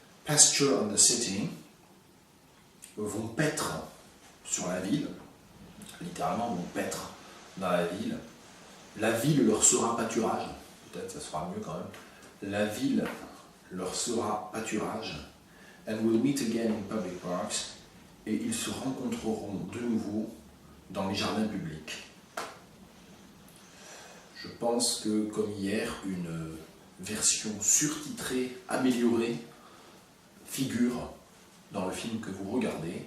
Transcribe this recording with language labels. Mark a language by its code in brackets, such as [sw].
[en] Pasture and the city, [fr] vont paître sur la ville. Littéralement, vont paître dans la ville. La ville leur sera pâturage. Peut-être ça sera mieux quand même. La ville leur sera pâturage. [en] And will meet again in public parks. [fr] Et ils se rencontreront de nouveau dans les jardins publics. Je pense que, comme hier, une version surtitrée, améliorée, figure dans le film que vous regardez.